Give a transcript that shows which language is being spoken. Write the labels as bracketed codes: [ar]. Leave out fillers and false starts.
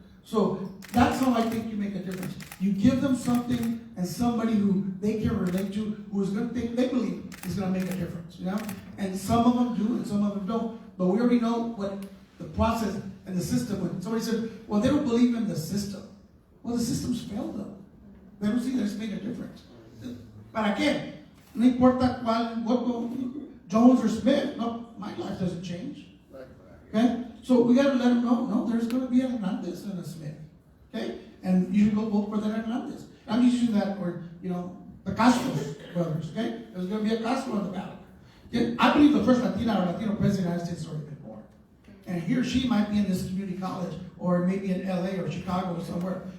[en] So that's how I think you make a difference. You give them something and somebody who they can relate to, who is going to think they believe is going to make a difference. And some of them do and some of them don't. But we already know what the process and the system. When somebody said, well, they don't believe in the system. Well, the system's failed them. They don't see that it's made a difference. [es] ¿Para qué? No importa cuál voto, Jones or Smith. [en] No, my life doesn't change. Okay? So we got to let them know, no, there's going to be a Hernandez and a Smith. Okay? And you should go vote for that Hernandez. I'm using that for, the Castro brothers, okay? There's going to be a Castro on the ballot. Okay? I believe the first Latina or Latino president of the United States has already been born. And he or she might be in this community college or maybe in LA or Chicago or somewhere.